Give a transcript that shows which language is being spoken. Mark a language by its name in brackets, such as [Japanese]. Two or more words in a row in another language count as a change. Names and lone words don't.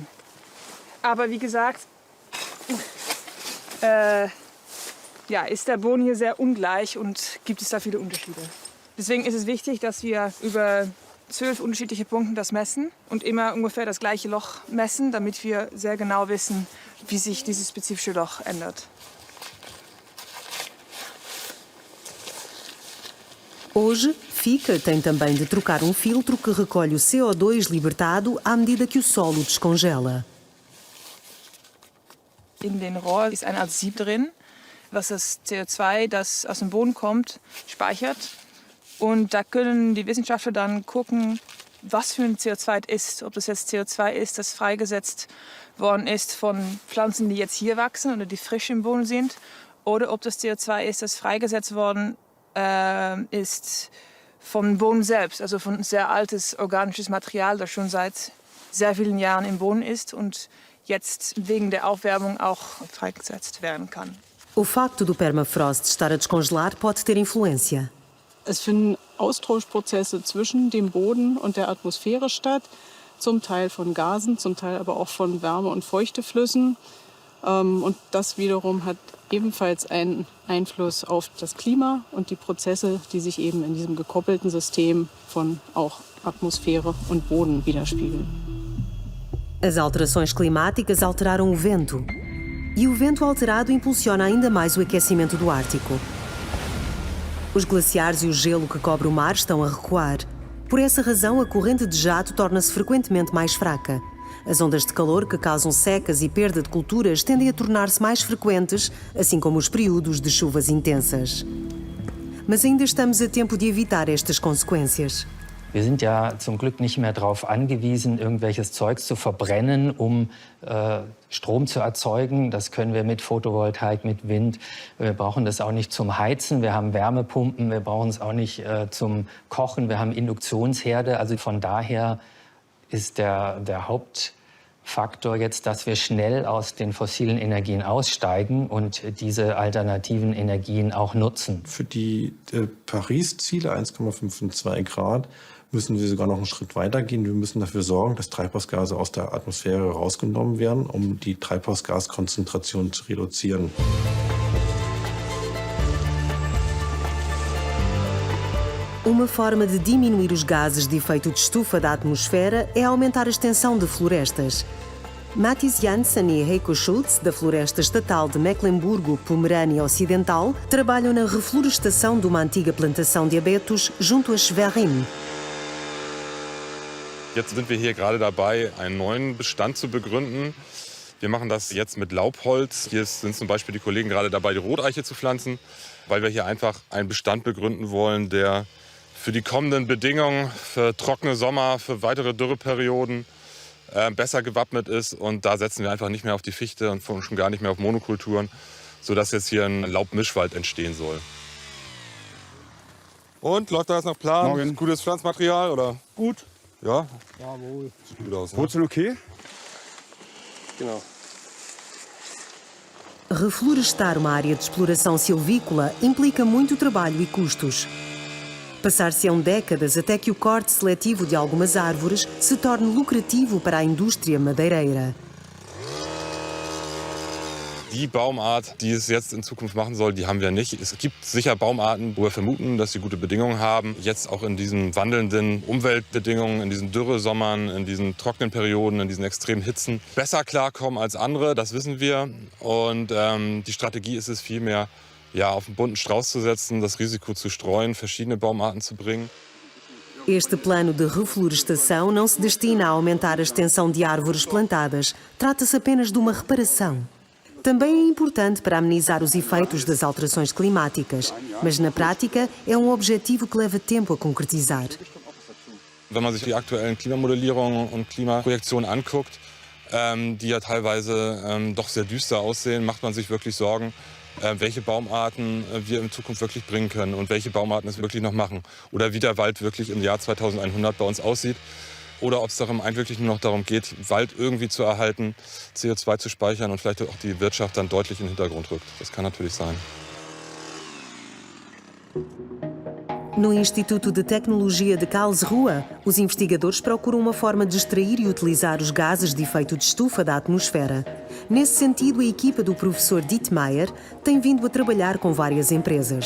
[German] Aber wie gesagt, ist der Boden hier sehr ungleich und gibt es da viele Unterschiede. Deswegen ist es wichtig, dass wir über 12 unterschiedliche Punkte das messen und immer ungefähr das gleiche Loch messen, damit wir sehr genau wissen, wie sich dieses spezifische Loch ändert. [Portuguese] Hoje, Fieke tem também de trocar filtro que recolhe o CO2 libertado à medida que o solo descongela. [German] In den Rohr ist eine Art Sieb drin, was das CO2, das aus dem Boden kommt, speichert. Und da können die Wissenschaftler dann gucken, was für ein CO2 es ist. Ob das jetzt CO2 ist, das freigesetzt worden ist von Pflanzen, die jetzt hier wachsen oder die frisch im Boden sind. Oder ob das CO2 ist, das freigesetzt worden ist vom Boden selbst. Also von sehr altes organisches Material, das schon seit sehr vielen Jahren im Boden ist und jetzt wegen der Aufwärmung auch freigesetzt werden kann. [Portuguese] O facto do permafrost estar a descongelar pode ter influência. [German] Es finden Austauschprozesse zwischen dem Boden und der Atmosphäre statt, zum Teil von Gasen, zum Teil aber auch von Wärme- und Feuchteflüssen. Und das wiederum hat ebenfalls einen Einfluss auf das Klima und die Prozesse, die sich eben in diesem gekoppelten System von auch Atmosphäre und Boden widerspiegeln. [Portuguese] As alterações climáticas alteraram o vento. E o vento alterado impulsiona ainda mais o aquecimento do Ártico. Os glaciares e o gelo que cobre o mar estão a recuar. Por essa razão, a corrente de jato torna-se frequentemente mais fraca. As ondas de calor que causam secas e perda de culturas tendem a tornar-se mais frequentes, assim como os períodos de chuvas intensas. Mas ainda estamos a tempo de evitar estas consequências. [German] Wir sind ja zum Glück nicht mehr darauf angewiesen, irgendwelches Zeugs zu verbrennen, um Strom zu erzeugen. Das können wir mit Photovoltaik, mit Wind. Wir brauchen das auch nicht zum Heizen. Wir haben Wärmepumpen. Wir brauchen es auch nicht zum Kochen. Wir haben Induktionsherde. Also von daher ist der Hauptfaktor jetzt, dass wir schnell aus den fossilen Energien aussteigen und diese alternativen Energien auch nutzen. Für die Paris-Ziele 1,5 und 2 Grad müssen wir sogar noch einen Schritt weiter gehen. Wir müssen dafür sorgen, dass Treibhausgase aus der Atmosphäre rausgenommen werden, um die Treibhausgaskonzentration zu reduzieren. [Portuguese] Uma forma de diminuir os gases de efeito de estufa da atmosfera é aumentar a extensão de florestas. Mathis Janssen e Heiko Schultz, da Floresta Estatal de Mecklemburgo-Pomerânia Ocidental, trabalham na reflorestação de uma antiga plantação de abetos junto a Schwerin. [German] Jetzt sind wir hier gerade dabei, einen neuen Bestand zu begründen. Wir machen das jetzt mit Laubholz. Hier sind zum Beispiel die Kollegen gerade dabei, die Roteiche zu pflanzen, weil wir hier einfach einen Bestand begründen wollen, der für die kommenden Bedingungen, für trockene Sommer, für weitere Dürreperioden besser gewappnet ist. Und da setzen wir einfach nicht mehr auf die Fichte und schon gar nicht mehr auf Monokulturen, sodass jetzt hier ein Laubmischwald entstehen soll. Und, läuft da jetzt nach Plan? Morgen. Gutes Pflanzmaterial, oder? Gut. Ja? Jawohl. Sieht gut aus, ne? Wurzeln okay? Genau. [Portuguese] Reflorestar uma área de exploração silvícola implica muito trabalho e custos. Passar-se-ão décadas até que o corte seletivo de algumas árvores se torne lucrativo para a indústria madeireira. [German] Die Baumart, die es jetzt in Zukunft machen soll, die haben wir nicht. Es gibt sicher Baumarten, wo wir vermuten, dass sie gute Bedingungen haben. Jetzt auch in diesen wandelnden Umweltbedingungen, in diesen Dürresommern, in diesen trockenen Perioden, in diesen extremen Hitzen besser klarkommen als andere, das wissen wir. Und die Strategie ist es vielmehr, ja, auf einen bunten Strauß zu setzen, das Risiko zu streuen, verschiedene Baumarten zu bringen. [Portuguese] Este plano de reflorestação não se destina a aumentar a extensão de árvores plantadas. Trata-se apenas de uma reparação. Também é importante para amenizar os efeitos das alterações climáticas, mas na prática é um objetivo que leva tempo a concretizar. [German] Wenn man sich die aktuellen Klimamodellierungen und Klimaprojektionen anguckt, die ja teilweise doch sehr düster aussehen, macht man sich wirklich Sorgen, welche Baumarten wir in Zukunft wirklich bringen können und welche Baumarten es wirklich noch machen. Oder wie der Wald wirklich im Jahr 2100 bei uns aussieht. Oder ob es darum wirklich nur noch darum geht, Wald irgendwie zu erhalten, CO2 zu speichern und vielleicht auch die Wirtschaft dann deutlich in den Hintergrund rückt. Das kann natürlich sein. [Portuguese] No Instituto de Tecnologia de Karlsruhe, os investigadores procuram uma forma de extrair e utilizar os gases de efeito de estufa da atmosfera. Nesse sentido, a equipa do professor Dietmeier tem vindo a trabalhar com várias empresas.